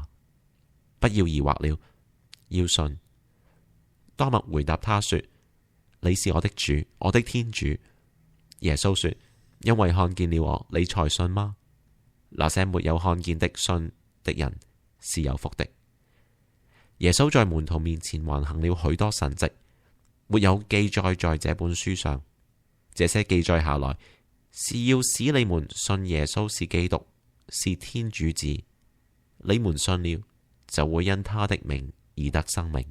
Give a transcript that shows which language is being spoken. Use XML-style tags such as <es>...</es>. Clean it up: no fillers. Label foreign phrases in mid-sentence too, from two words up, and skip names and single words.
<zh>不要疑惑了，要信。多默回答他說：你是我的主，我的天主。耶穌說：因為看見了我，你才信嗎？那些沒有看見的信的人是有福的。耶穌在門徒面前還行了許多神蹟，沒有記載在這本書上。這些記載下來，是要使你們信耶穌是基督，是天主子。你們信了，就會因他的名而得生命。</zh>